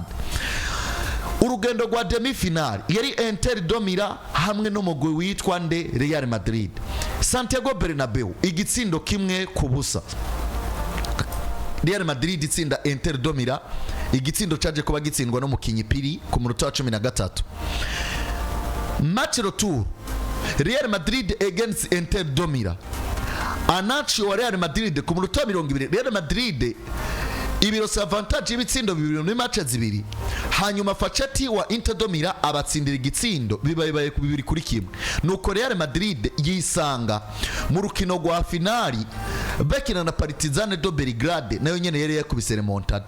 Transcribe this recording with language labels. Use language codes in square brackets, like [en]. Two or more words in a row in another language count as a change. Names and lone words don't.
[rn] Urugendo rwa [fr] demi finale [rn] yari Inter do Milan hamwe n'umugwi witwa nde Real Madrid. Santiago Bernabeu igitsindo 1-0. Real Madrid itsinda Inter do Milan, igitsindo caje kuba gitsindwa no mukinyi Piri ku munota wa 13. [fr] Match retour Real Madrid against Inter do Milan. [rn] Anacho wa Real Madrid ku munota wa 20. Real Madrid ibirose avantage y'ibitsindo 2 muri match zibiri, hanyuma Facchetti wa Inter do Milan abatsindira igitsindo bibaye ku 2-1. Nuko Real Madrid yisanga mu rukino rwa finali bakina na Partizan do Belgrade, nayo nyene yari yakubise remontada.